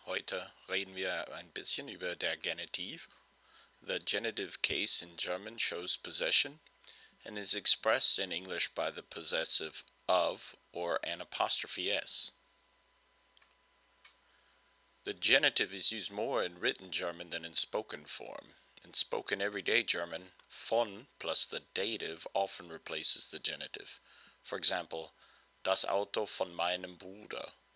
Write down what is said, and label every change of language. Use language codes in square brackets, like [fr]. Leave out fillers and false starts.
[de] Heute reden wir ein bisschen über der Genitiv. [en] The genitive case in German shows possession and is expressed in English by the possessive of or an apostrophe s. The genitive is used more in written German than in spoken form. In spoken everyday German, von plus the dative often replaces the genitive. For example, [de] das Auto von meinem Bruder.